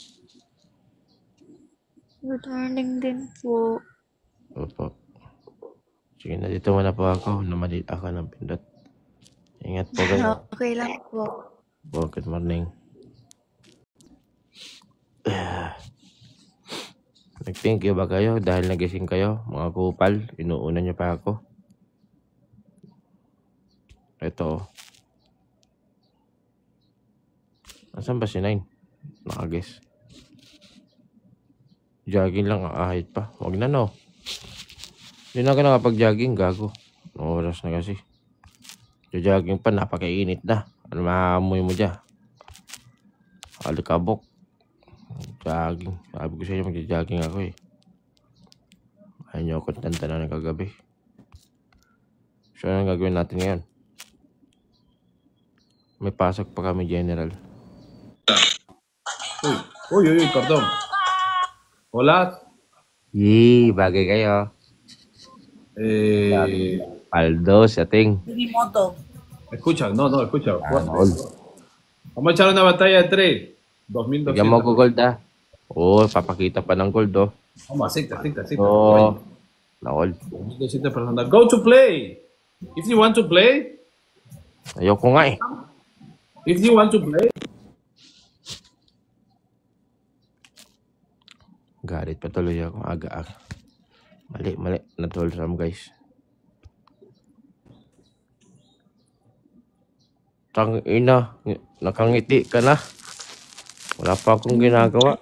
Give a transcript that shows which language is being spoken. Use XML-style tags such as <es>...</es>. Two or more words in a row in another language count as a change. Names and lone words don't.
<en>Good morning</en> <tl>din po. Opo. Sige na, dito muna po ako. Namalit ako ng pindot. Ingat po kayo. Okay lang po. Po,</tl> <en>good morning.</en> <tl>Nag-</tl> <en>thank you</en> <tl>ba kayo dahil nagising kayo? Mga kupal, inuuna niyo pa ako. Ito. Asan ba si Nine? Nakaguess. Jogging lang ahit pa. Wag na no. Hindi na ako nakapag-jogging, gago. Oras na kasi. Jogging pa, napakainit na. Ano maamoy mo dyan? Alikabok. Jogging. Sabi ko sa inyo, mag-jogging ako eh. Ayaw niyo ako tantanan ng kagabi. So, anong gagawin natin ngayon? May pasok pa kami, General.</tl> <es>Uy, perdón. Hola.</es> <tl>Bagay kayo. Eh, Paldo, setting.</tl> <es>escucha.</es> <tl>Gold.</tl> <es>Vamos a echar una batalla de 3.</es> <tl>Bigyan mo 2200. ko gold ah. Oo, papakita pa ng gold oh.</tl> <es>Vamos, acepta.</es> <tl>Oo. Na gold.</tl> <es>2200 personas.</es> <en>Go to play. If you want to play.</en> <tl>Ayoko nga eh.</tl> <en>If you want to play.</en> <tl>Galit pa tuloy ako. Aga-aga. Mali. Natulsam guys. Tang ina. Nakangiti ka na. Wala pa akong ginagawa.</tl>